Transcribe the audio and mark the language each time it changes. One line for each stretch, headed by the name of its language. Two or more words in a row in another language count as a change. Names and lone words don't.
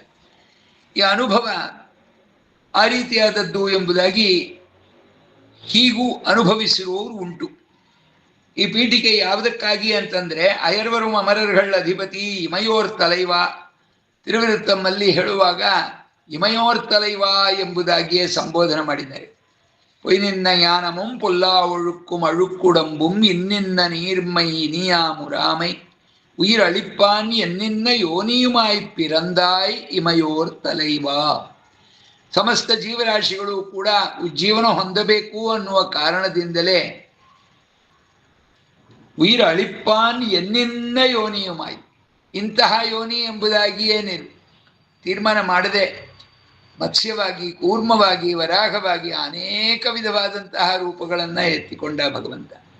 Kannada: ಈ ಅನುಭವ ಆ ರೀತಿಯಾದದ್ದು ಎಂಬುದಾಗಿ ಹೀಗೂ ಅನುಭವಿಸಿರುವವರು ಉಂಟು. ಈ ಪೀಠಿಕೆ ಯಾವುದಕ್ಕಾಗಿ ಅಂತಂದ್ರೆ
Tamil: அயர்வறும் அமரர்கள் அதிபதி இமையோர் தலைவா
Kannada: ತಿರುವಿರುತ್ತಮ್ಮಲ್ಲಿ ಹೇಳುವಾಗ
Tamil: இமையோர் தலைவா
Kannada: ಎಂಬುದಾಗಿಯೇ ಸಂಬೋಧನೆ ಮಾಡಿದ್ದಾರೆ.
Tamil: பொய்நின்ன ஞானமும் பொல்லா ஒழுக்கும் அழுக்குடம்பும் இன்னின்ன நீர்மை இனியா முராமை உயிர் அளிப்பான் என்னின்ன யோனியுமாய் பிறந்தாய் இமையோர் தலைவா.
Kannada: ಸಮಸ್ತ ಜೀವರಾಶಿಗಳು ಕೂಡ ಉಜ್ಜೀವನ ಹೊಂದಬೇಕು ಅನ್ನುವ ಕಾರಣದಿಂದಲೇ
Tamil: உயிர் அளிப்பான் எந்நின்ற யோனியுமாய்,
Kannada: ಇಂತಹ ಯೋನಿ ಎಂಬುದಾಗಿಯೇ ತೀರ್ಮಾನ ಮಾಡದೆ ಮತ್ಸ್ಯವಾಗಿ, ಕೂರ್ಮವಾಗಿ, ವರಾಹವಾಗಿ ಅನೇಕ ವಿಧವಾದಂತಹ ರೂಪಗಳನ್ನು ಎತ್ತಿಕೊಂಡ ಭಗವಂತ.